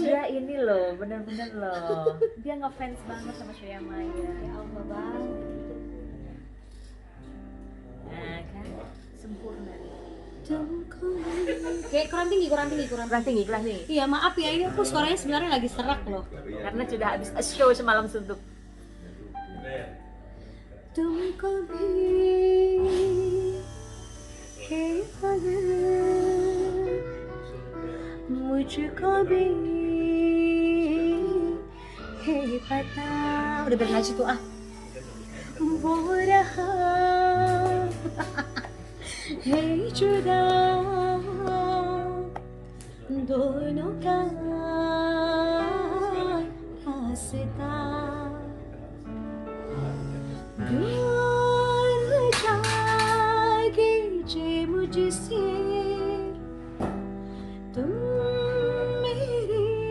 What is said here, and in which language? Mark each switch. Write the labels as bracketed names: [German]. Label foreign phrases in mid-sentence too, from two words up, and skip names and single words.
[Indonesian] dia ini loh, bener-bener loh. Dia ngefans banget sama Shreya Maya. Ya Allah bang. Nah kan, sempurna. Kayak kurang tinggi. Kurang tinggi. Iya maaf ya, ini aku suaranya sebenarnya lagi serak loh. Karena sudah habis show semalam suntuk. [Hindi] तुमको भी है खबर, मुझको भी है पता. [Indonesian] Udah biar ngaji tuh ah. [Hindi] वो रहा है जुदा दोनों का रास्ता. दूर जाके जे मुझसे तुम मेरी